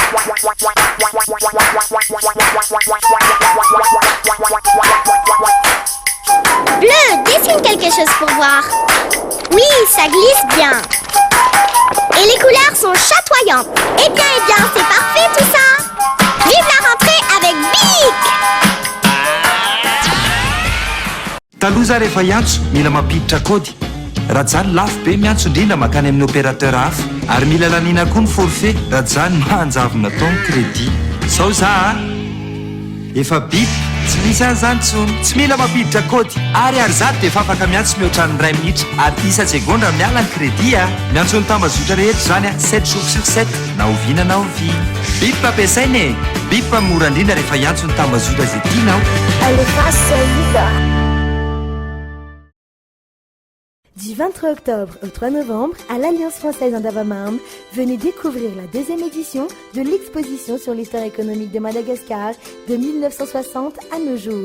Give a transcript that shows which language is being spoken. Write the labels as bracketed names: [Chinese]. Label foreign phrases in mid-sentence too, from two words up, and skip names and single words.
[French] Bleu, dessine quelque chose pour voir. Oui, ça glisse bien. Et les couleurs sont chatoyantes. Eh bien, c'est parfait tout ça. Vive la rentrée avec BIC. [Malagasy] Taloza rehefa hiantso mila mampiditra kody raha zany lafo be miantso indrindra makany amin'ny opérateur hafa ary mila lanina koa ny forfait raha zany mahanjavona taon'ny crédit zao za efa bip tsy misy anyzany tsony tsy mila mampiditra kody ary zato dia efa afaka miantsy mihoatra ny 2 minitra ary isa-tsegondra miala ny crédit miantso ny tambazotra rehetra zany [French] 7 jours sur 7 [Malagasy] na oviana na ovy bip ampiasaina e bip mora indrindra rehefa iantso ny tambazotra zay tianao. [French] Du 23 octobre au 3 novembre, à l'Alliance française Andavamambe, venez découvrir la 2e édition de l'exposition sur l'histoire économique de Madagascar de 1960 à nos jours.